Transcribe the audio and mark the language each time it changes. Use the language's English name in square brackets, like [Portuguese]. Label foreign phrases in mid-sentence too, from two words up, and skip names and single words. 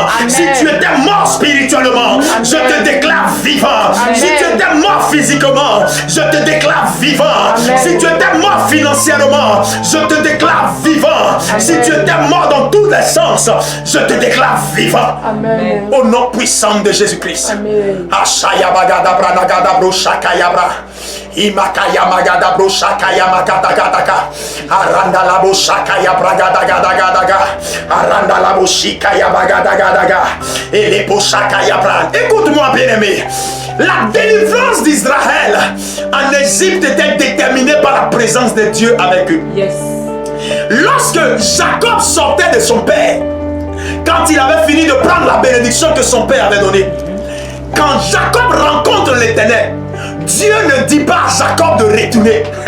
[French] Si tu étais mort spirituellement, je te déclare vivant. Si tu étais mort physiquement, je te déclare vivant. Si tu étais mort financièrement, je te déclare vivant. Si tu étais mort dans tous les sens, je te déclare vivant. Amen. Au nom puissant de Jésus-Christ. Amen. Imakaya magada broshakaya makatagataka. Aranda la boshakaya bragadagadaga. Aranda la boshikaya bagadagadaga. Et les boshakaya brand. Écoute-moi, bien-aimé. La délivrance d'Israël en Égypte était déterminée par la présence de Dieu avec eux. [English] Yes. [French] Lorsque Jacob sortait de son père, quand il avait fini de prendre la bénédiction que son père avait donnée, quand Jacob rencontre l'Éternel, Dieu ne dit pas à Jacob de retourner.